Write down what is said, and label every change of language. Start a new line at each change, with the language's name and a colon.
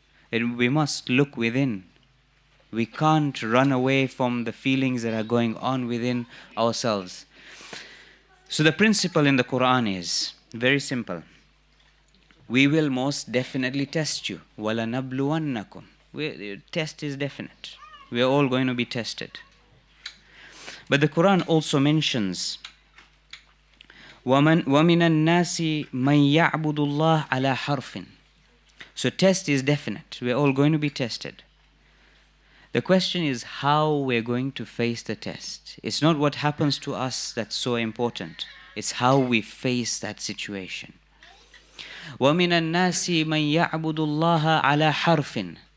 English: We must look within. We can't run away from the feelings that are going on within ourselves. So the principle in the Quran is very simple. We will most definitely test you.
Arabic: وَلَنَبْلُوَنَّكُمْ.
English: The test is definite. We are all going to be tested. But the Quran also mentions
Arabic: وَمِنَ النَّاسِ مَنْ يَعْبُدُ اللَّهَ عَلَى حَرْفٍ.
English: So test is definite. We are all going to be tested. The question is how we're going to face the test. It's not what happens to us that's so important. It's how we face that situation.
Arabic: وَمِنَ النَّاسِ مَنْ يَعْبُدُ اللَّهَ عَلَى حَرْفٍ.